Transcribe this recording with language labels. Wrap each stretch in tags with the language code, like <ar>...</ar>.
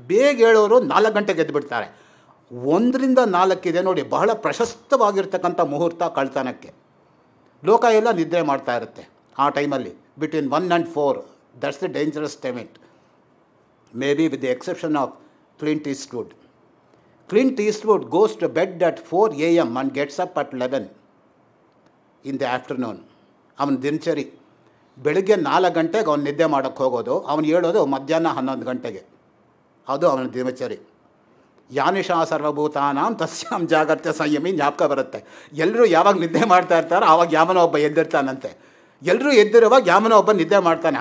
<kn>ಬೇಗ ಹೇಳೋರು 4 ಗಂಟೆಗೆ ಎದ್ದುಬಿಡ್ತಾರೆ. 1 ರಿಂದ 4 ಇದೆ ನೋಡಿ, ಬಹಳ ಪ್ರಶಸ್ತವಾಗಿರ್ತಕ್ಕಂಥ ಮುಹೂರ್ತ ಕಳ್ತನಕ್ಕೆ. ಲೋಕ ಎಲ್ಲ ನಿದ್ರೆ ಮಾಡ್ತಾ ಇರುತ್ತೆ ಆ ಟೈಮಲ್ಲಿ.</kn> <en>Between 1 and 4, that's the dangerous time. Maybe with the exception of Clint Eastwood. Clint Eastwood goes to bed at 4 a.m. and gets up at 11 in the afternoon.</en> <kn>ಅವನ ದಿನಚರಿ ಬೆಳಗ್ಗೆ 4 ಗಂಟೆಗೆ ಅವ್ನು ನಿದ್ದೆ ಮಾಡೋಕ್ಕೆ ಹೋಗೋದು. ಅವನು ಹೇಳೋದು ಮಧ್ಯಾಹ್ನ 11 ಗಂಟೆಗೆ. ಅದು ಅವನ ದಿನಚರಿ.</kn> <sa>ಯಾನಿಶಾ ಸರ್ವಭೂತಾನಾಂ ತಸ್ಯಾಂ ಜಾಗರ್ತ್ಯ ಸಂಯಮಿ</sa> <kn>ಜ್ಞಾಪಕ ಬರುತ್ತೆ. ಎಲ್ಲರೂ ಯಾವಾಗ ನಿದ್ದೆ ಮಾಡ್ತಾ ಇರ್ತಾರೋ ಆವಾಗ ಯಾವನೋ ಒಬ್ಬ ಎದ್ದಿರ್ತಾನಂತೆ. ಎಲ್ಲರೂ ಎದ್ದಿರುವಾಗ ಯಾವನೋ ಒಬ್ಬ ನಿದ್ದೆ ಮಾಡ್ತಾನೆ.</kn>